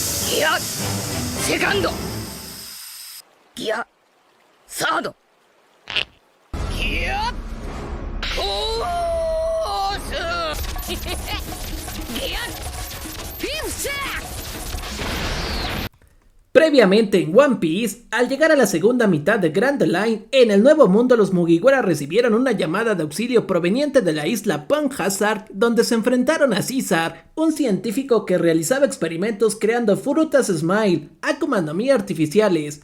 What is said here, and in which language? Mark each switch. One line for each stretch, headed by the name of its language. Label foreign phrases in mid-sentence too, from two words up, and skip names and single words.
Japanese: ギアセカンド、ギアサード、ギアフォースギアフィフス。
Spanish: Previamente en One Piece, al llegar a la segunda mitad de Grand Line, en el Nuevo Mundo los Mugiwara recibieron una llamada de auxilio proveniente de la isla Punk Hazard, donde se enfrentaron a Caesar, un científico que realizaba experimentos creando frutas Smile,
Japanese: 悪魔の実
Spanish: artificiales.